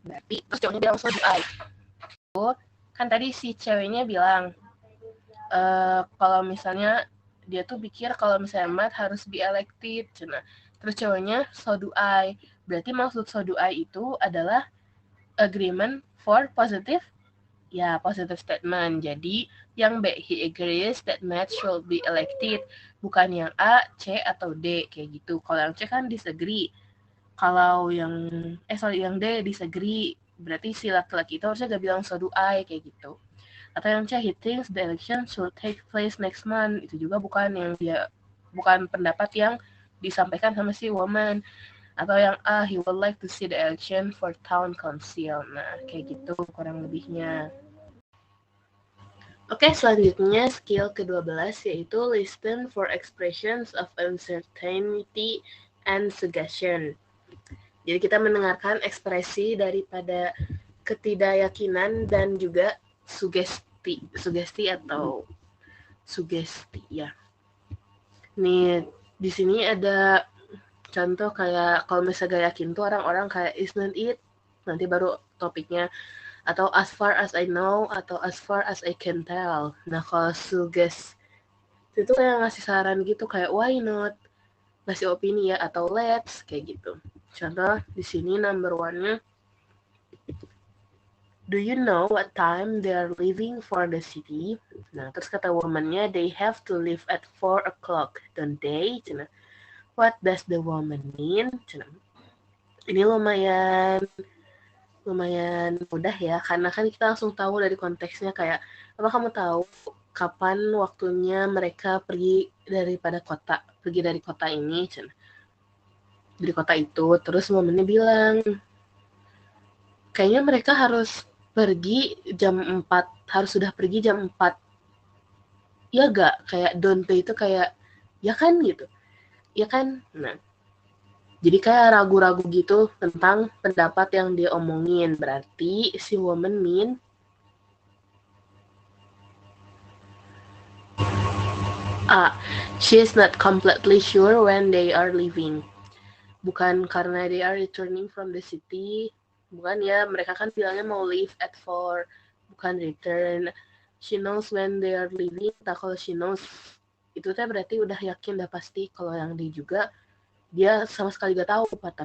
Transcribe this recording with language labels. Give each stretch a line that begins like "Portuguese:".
Indonesian: Berarti terus cowoknya bilang
English: so do I.
Indonesian: Kan tadi si ceweknya bilang kalau misalnya dia tuh pikir kalau misalnya Matt harus
English: be elected.
Indonesian: Nah, terus cowoknya
English: so do I.
Indonesian: Berarti maksud so do I itu adalah
English: agreement for positive,
Indonesian: ya
English: positive statement.
Indonesian: Jadi
English: Yang B, he agrees that Matt should be elected.
Indonesian: Bukan yang A, C, atau D, kayak gitu. Kalau yang C kan disagree. Kalau yang D disagree, berarti si laki-laki itu harusnya gak bilang
English: so do I,
Indonesian: kayak gitu. Atau yang C,
English: he thinks the election should take place next month.
Indonesian: Itu juga bukan pendapat yang disampaikan sama si woman. Atau yang A,
English: he would like to see the election for town council.
Indonesian: Nah, kayak gitu kurang lebihnya. Oke, selanjutnya skill ke-12 yaitu
English: listen for expressions of uncertainty and suggestion.
Indonesian: Jadi kita mendengarkan ekspresi daripada ketidakyakinan dan juga sugesti atau sugesti ya. Nih di sini ada contoh kayak kalau misalnya gak yakin tuh orang-orang kayak
English: isn't it,
Indonesian: nanti baru topiknya, atau
English: as far as I know,
Indonesian: atau
English: as far as I can tell.
Indonesian: Nah kalau suggest itu kayak ngasih saran gitu kayak
English: why not,
Indonesian: ngasih opini ya, atau
English: let's,
Indonesian: kayak gitu. Contoh di sini number 1-nya,
English: do you know what time they are leaving for the city?
Indonesian: Nah terus kata woman-nya,
English: they have to leave at 4 o'clock, don't they? Cina. What does the woman mean?
Indonesian: Ini lumayan mudah ya, karena kan kita langsung tahu dari konteksnya kayak, apa kamu tahu kapan waktunya mereka pergi dari kota ini, dari kota itu. Terus momennya bilang, kayaknya mereka harus pergi jam 4, harus sudah pergi jam 4. Ya gak? Kayak
English: don't they
Indonesian: itu kayak, ya kan gitu. Ya kan? Nah, jadi kayak ragu-ragu gitu tentang pendapat yang dia omongin. Berarti si
English: woman mean A, she is not completely sure when they are leaving.
Indonesian: Bukan karena
English: they are returning from the city.
Indonesian: Bukan ya, mereka kan bilangnya mau
English: leave at 4.
Indonesian: Bukan
English: return. She knows when they are leaving.
Indonesian: Tak kalau
English: she knows,
Indonesian: itu teh berarti udah yakin, udah pasti. Kalau yang dia juga, dia sama sekali gak tahu, Pak.